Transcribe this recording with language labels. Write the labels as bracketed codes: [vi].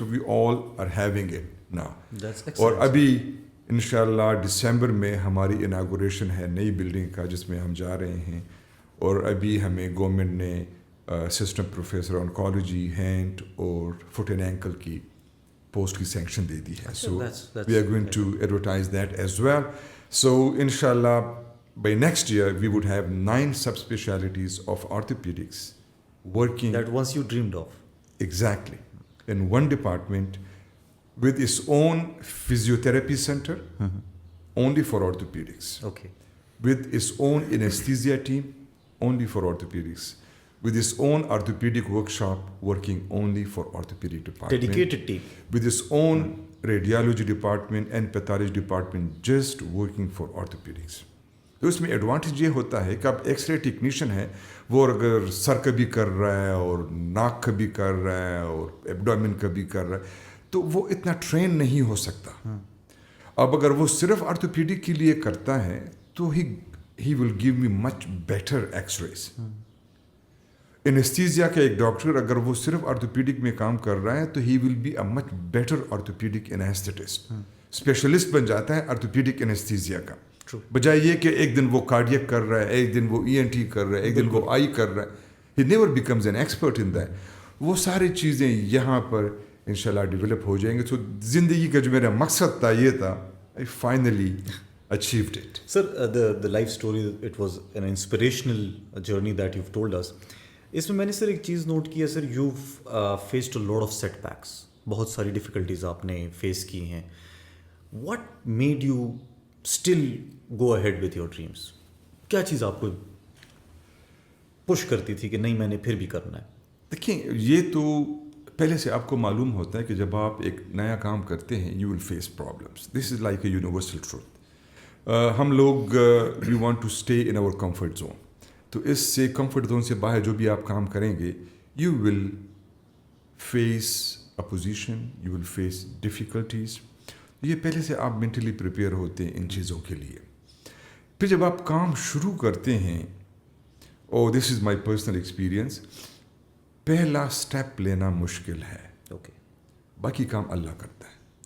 [en] So we all are having it now. [ur] اور ابھی انشاءاللہ دسمبر میں ہماری اناگوریشن ہے نئی بلڈنگ کا جس میں ہم جا رہے ہیں. اور ابھی ہمیں گورنمنٹ نے اسسٹنٹ پروفیسر آنکالوجی ہینڈ اور فٹ اینڈ اینکل کی پوسٹ کی سینکشن دے دی ہے. [en] So we are going to advertise that as well. So انشاءاللہ by next year we would have 9 subspecialties of orthopedics working. That once you dreamed of. Exactly. In one department with its own physiotherapy center only for orthopedics. Okay. With its own anesthesia team only for orthopedics. With its own orthopedic workshop working only for orthopedic department. Dedicated team. With its own radiology department and pathology department just working for orthopedics. [ur] تو اس میں advantage یہ ہوتا ہے کہ اب X ray technician ہے, وہ اگر سر کا بھی کر رہا ہے اور ناک کا بھی کر رہا ہے اور ایبڈومن کا بھی کر رہا ہے, تو وہ اتنا ٹرین نہیں ہو سکتا. اب اگر وہ صرف آرتھوپیڈک کے لیے کرتا ہے تو [en] He will give me much better X rays. [ur] انیستھیزیا کا ایک ڈاکٹر اگر وہ صرف آرتھوپیڈک میں کام کر رہا ہے تو [en] He will be a much better orthopaedic anaesthetist. [ur] Specialist بن جاتا ہے آرتھوپیڈک انیستھیزیا کا, بجائے یہ کہ ایک دن وہ کارڈیک کر رہا ہے, ایک دن وہ ENT کر رہا ہے, ایک دن وہ آئی کر رہا ہے. [en] He never becomes an expert in that. [ur] وہ ساری چیزیں یہاں پر انشاءاللہ ڈیولپ ہو جائیں گے. تو زندگی کا جو میرا مقصد تھا یہ تھا, [en] I finally achieved it. Sir, the life story, it was an inspirational journey that you've told us. [ur] اس میں میں نے سر ایک چیز نوٹ کی ہے سر, [en] you've faced a lot of setbacks. [ur] بہت ساری ڈیفیکلٹیز آپ نے فیس کی ہیں. [en] What made you still go ahead with your dreams? [ur] کیا چیز آپ کو پش کرتی تھی کہ نہیں میں نے پھر بھی کرنا ہے؟ دیکھیں, یہ تو پہلے سے آپ کو معلوم ہوتا ہے کہ جب آپ ایک نیا کام کرتے ہیں [en] you will face problems. This is like a universal truth. [ur] ہم لوگ [en] we want to stay in our comfort zone. [ur] تو اس سے کمفرٹ زون سے باہر جو بھی آپ کام کریں گے [en] You will face opposition, you will face difficulties. [ur] یہ پہلے سے آپ مینٹلی پریپیئر ہوتے ہیں ان چیزوں کے لیے. پھر جب آپ کام شروع کرتے ہیں, [en] اور this is my personal experience, [ur] پہلا اسٹیپ لینا مشکل ہے, باقی کام اللہ کرتا ہے.